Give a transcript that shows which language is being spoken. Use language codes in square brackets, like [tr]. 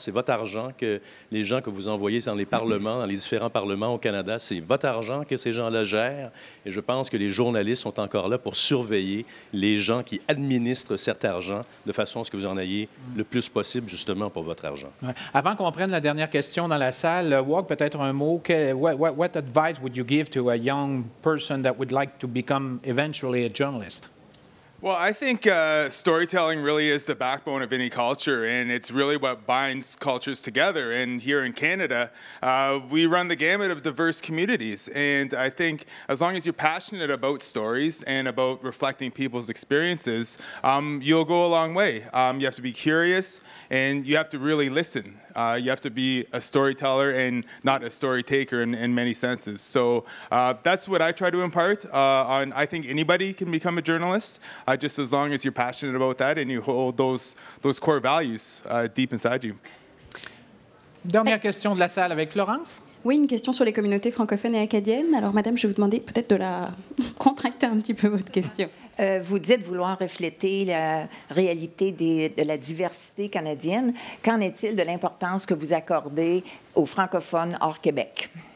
[fr] C'est votre argent que les gens que vous envoyez dans les parlements, dans les différents parlements au Canada, c'est votre argent que ces gens-là gèrent, et je pense que les journalistes sont encore là pour surveiller les gens qui administrent cet argent de façon à ce que vous en ayez le plus possible, justement, pour votre argent. Ouais. Avant qu'on prenne la dernière question dans la salle, Wog, peut-être un mot. [en] What advice would you give to a young person that would like to become eventually a journalist? Well, I think storytelling really is the backbone of any culture, and it's really what binds cultures together. And here in Canada, we run the gamut of diverse communities. And I think as long as you're passionate about stories and about reflecting people's experiences, you'll go a long way. You have to be curious, and you have to really listen. You have to be a storyteller and not a story taker in many senses. So that's what I try to impart. I think anybody can become a journalist, just as long as you're passionate about that and you hold those core values deep inside you. [fr] Dernière question de la salle avec Florence. Oui, une question sur les communautés francophones et acadiennes. Alors, madame, je vais vous demander peut-être de la contracter un petit peu votre question. Vous dites vouloir refléter la réalité de la diversité canadienne. Qu'en est-il de l'importance que vous accordez aux francophones hors Québec?